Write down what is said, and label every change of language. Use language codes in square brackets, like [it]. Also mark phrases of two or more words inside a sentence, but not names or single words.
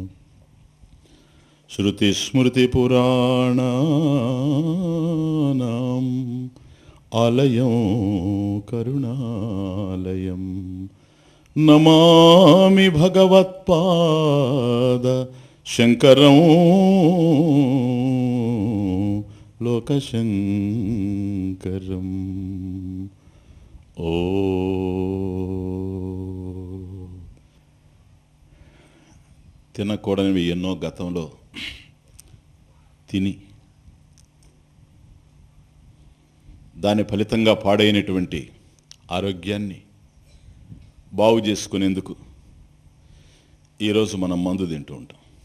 [sa] श्रुतिस्मृतिपुराणानाम् आलयं करुणालयं नमामि भगवत्पाद शंकरं लोकशंकरं। [te] ओ తినకూడనివి ఎన్నో గతంలో తిని దాని ఫలితంగా పాడైనటువంటి ఆరోగ్యాన్ని బాగు చేసుకునేందుకు ఈరోజు మనం మందు తింటూ ఉంటాం.